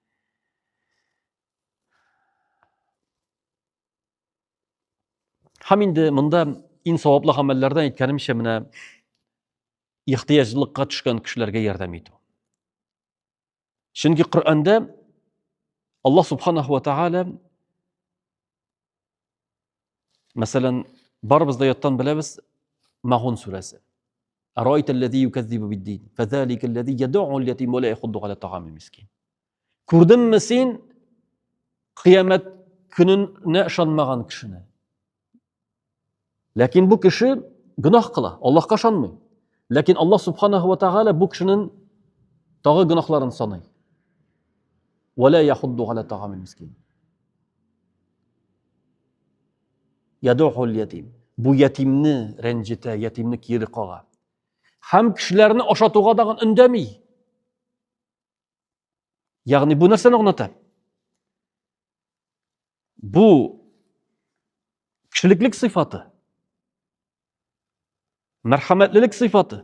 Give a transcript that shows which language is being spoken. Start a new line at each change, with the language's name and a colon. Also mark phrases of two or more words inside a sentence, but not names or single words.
Tatar: Һәм инде монда иң саваплы гамәлләрдән әйткәнемчә менә ихтыяҗлыкка төшкән кешеләргә ярдәм итү. Чөнки Коръәндә Аллаһ
Arabic: سبحانه وتعالى,
Tatar: мәсәлән, барыбыз да яттан беләбез, Мағун сүрәсе.
Arabic: أرأيت الذي يكذب بالدين فذلك الذي يدع اليتيم ولا يحض على طعام المسكين.
Tatar: Күрдеңме син кыямәт көненә ышанмаган кешене? Ләкин бу кеше гөнаһ кыла, Аллаһка ышанмый. Ләкин Аллаһ
Arabic: سبحانه وتعالى
Tatar: бу кешенең тагы гөнаһларын саный.
Arabic: ولا يحض على طعام المسكين. يدع اليتيم.
Tatar: Бу ятимне рәнҗетә, ятимне кире кага. Һәм кешеләрне ашатуга да өндәми. Ягъни бу нәрсәне аңлата? Бу кешелеклек сыйфаты, мәрхәмәтлелек сыйфаты.